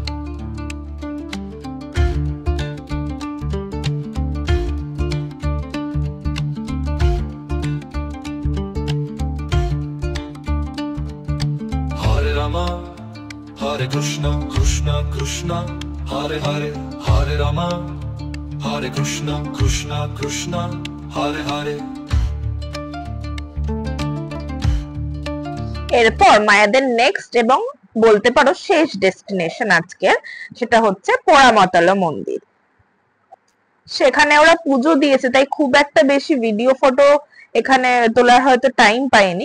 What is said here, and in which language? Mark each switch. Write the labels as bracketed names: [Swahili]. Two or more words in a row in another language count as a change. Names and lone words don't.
[Sanskrit] Hare Rama, Hare Krishna, Krishna Krishna, Hare Hare. Hare Rama, Hare Krishna, Krishna Krishna, Hare Hare. [Bangla] এরপর মায়াদের নেক্সট এবং বলতে পারো শেষ ডেস্টিনেশন আজকের, সেটা হচ্ছে পোড়ামাতলা মন্দির। সেখানে ওরা পুজো দিয়েছে, তাই খুব একটা বেশি ভিডিও ফটো এখানে তোলার হয়তো টাইম পাইনি।